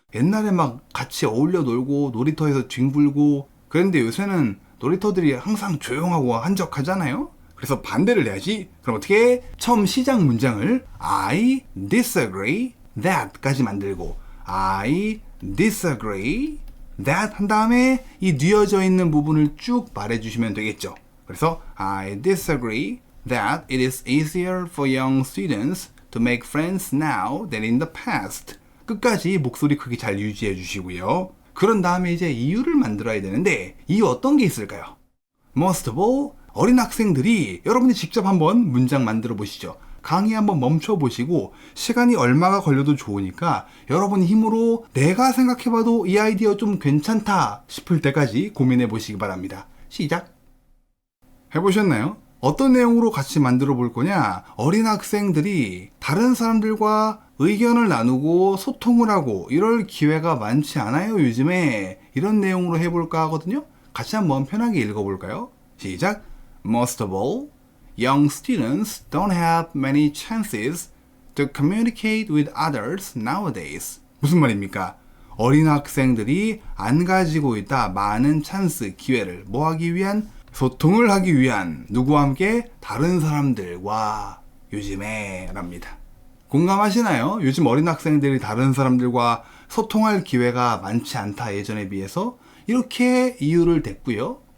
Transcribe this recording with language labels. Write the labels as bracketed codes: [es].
[ko] 옛날에 막 같이 어울려 놀고 놀이터에서 뒹굴고 그런데 요새는 놀이터들이 항상 조용하고 한적하잖아요? 그래서 반대를 해야지. 그럼 어떻게 해? 처음 시작 문장을 [en] I disagree that [ko] 까지 만들고 I disagree that 한 다음에 이 뉘어져 있는 부분을 쭉 말해주시면 되겠죠. 그래서 [en] I disagree that it is easier for young students to make friends now than in the past. [ko] 끝까지 목소리 크기 잘 유지해 주시고요. 그런 다음에 이제 이유를 만들어야 되는데 이유 어떤 게 있을까요? [en] Most of all, [ko] 어린 학생들이 여러분이 직접 한번 문장 만들어 보시죠. 강의 한번 멈춰보시고 시간이 얼마가 걸려도 좋으니까 여러분 힘으로 내가 생각해봐도 이 아이디어 좀 괜찮다 싶을 때까지 고민해 보시기 바랍니다. 시작! 해보셨나요? 어떤 내용으로 같이 만들어 볼 거냐? 어린 학생들이 다른 사람들과 의견을 나누고 소통을 하고 이럴 기회가 많지 않아요, 요즘에. 이런 내용으로 해볼까 하거든요. 같이 한번 편하게 읽어볼까요? 시작! [en] Most of all, young students don't have many chances to communicate with others nowadays. [ko] 무슨 말입니까? 어린 학생들이 안 가지고 있다 많은 찬스, 기회를 뭐 하기 위한? 소통을 하기 위한 누구와 함께? 다른 사람들과 요즘에 랍니다. 공감하시나요? 요즘 어린 학생들이 다른 사람들과 소통할 기회가 많지 않다 예전에 비해서 이렇게 이유를 댔고요.